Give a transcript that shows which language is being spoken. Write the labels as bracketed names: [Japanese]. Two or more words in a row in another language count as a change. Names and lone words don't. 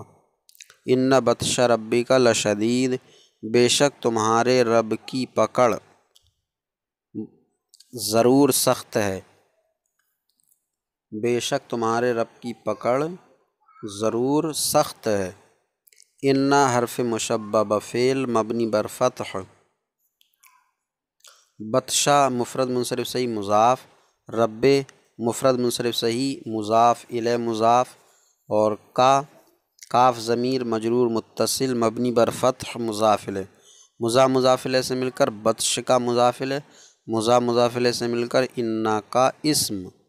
[Arabic] ان بطش ربک لشدید [Urdu] بے شک تمہارے رب کی پکڑ ضرور سخت ہے، بے شک تمہارے رب کی پکڑ ضرور سخت ہے۔ ان حرف مشبہ فعل مبنی بر فتح، بطشہ مفرد منصرف صحیح مضاف، رب مفرد منصرف صحیح مضاف الیہ مضاف، اور کاف ضمیر مجرور متصل مبنی بر فتح مضاف الیہ، مضاف الیہ سے مل کر بطش کا مضاف الیہ، مضاف الیہ سے مل کر انا کا اسم،